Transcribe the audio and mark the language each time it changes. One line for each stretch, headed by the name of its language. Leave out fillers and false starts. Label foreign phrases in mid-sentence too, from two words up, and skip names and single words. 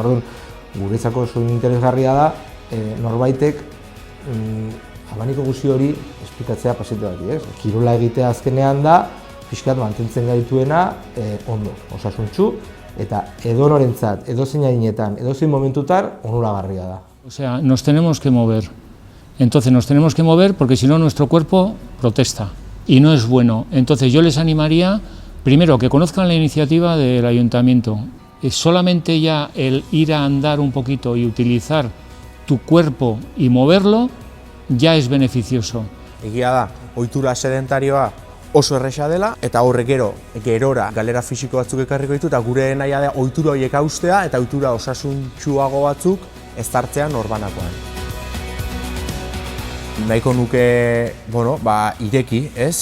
Basque: Orduan, guretzako oso interesgarria da norbaitek abaniko guzti hori esplikatzea paziente bati. Kirola egitea azkenean da, pixkat mantentzen gaituena ondo, osasuntsu, eta edonorentzat, edozein adinetan, edozein momentutan onuragarria da.
Spanish: O sea, nos tenemos que mover. Entonces nos tenemos que mover porque si no nuestro cuerpo protesta y no es bueno. Entonces yo les animaría primero que conozcan la iniciativa del ayuntamiento. Solamente ya el ir a andar un poquito y utilizar tu cuerpo y moverlo ya es beneficioso.
Basque: Egia da, ohitura sedentarioa oso erresa dela, eta horrek gerora galera fisiko batzuk ekarriko ditu, eta gure nahia da ohitura horiek haustea eta ohitura osasuntsuago batzuk ezartzea norbanakoan. Nahiko nuke, ireki, ez?